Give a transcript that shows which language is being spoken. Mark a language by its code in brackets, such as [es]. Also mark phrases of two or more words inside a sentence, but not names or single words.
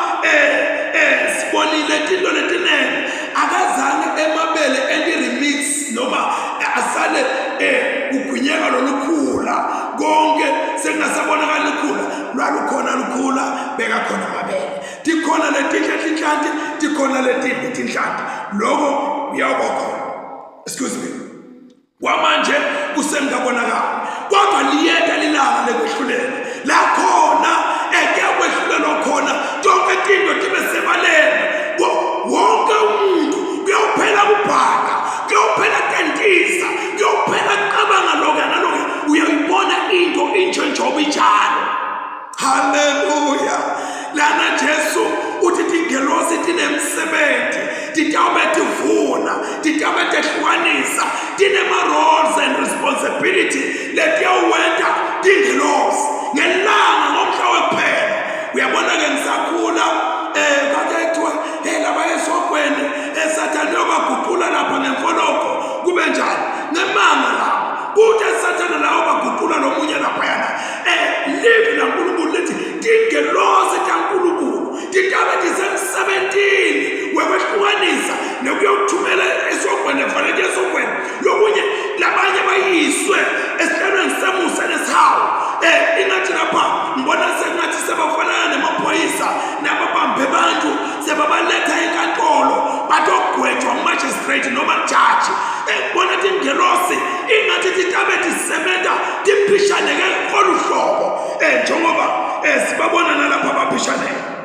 [ss] sibonile into letinene akazange emabele remix noma asale kugwinyeka lolukhula konke sekungasabonakala lukhula lwalukhona lukhula bekakhona amabele tikhona letinhlanti tikhona letimbi tinhlanti lokho kuyawuba khona. [en] Excuse me. [ss] Kwamanje kusengabonakala kodwa liyeka lilanga lekwehlulela lakhona ekuyakwehlulelwa khona tonke tinto tibe sebaleni wonke umuntu kuyophela kubhaka kuyophela tentisa kuyophela qabanga lokho nalokho uyayibona into intshentshoba injalo. Haleluya. Lana Jesu uthi tingelosi tinemsebenzi titawube tivuna titawube tehlukanisa tinema- [en] roles and responsibility [ss] letiyawuwenta tingelosi ngelanga ngomhla wekuphela. Uyabona-ke ngisakhula kade kuthiwa laba esokweni esathane yobaguqula lapha ngemfoloko kube njani ngemanga lapho kuthi esathane lawo baguqula lomunye laphayana live laNkulunkulu lithi tingelosi taNkulunkulu titabe tisemsebentini wekwehlukanisa nekuyokuthumela esokweni efanele esokweni lokunye labanye bayiswe esihlalweni semusa nesihawu. Ingathi lapha ngibona sengathi sebafanana nemaphoyisa nababambe bantu sebabaletha enkantolo batogwetshwa ngumajistrate noma jaji. Bona tingelosi ingathi titabe tisebenza tiphishaneke ngolu hlobo njengoba sibabona nalapha abaphishaneke.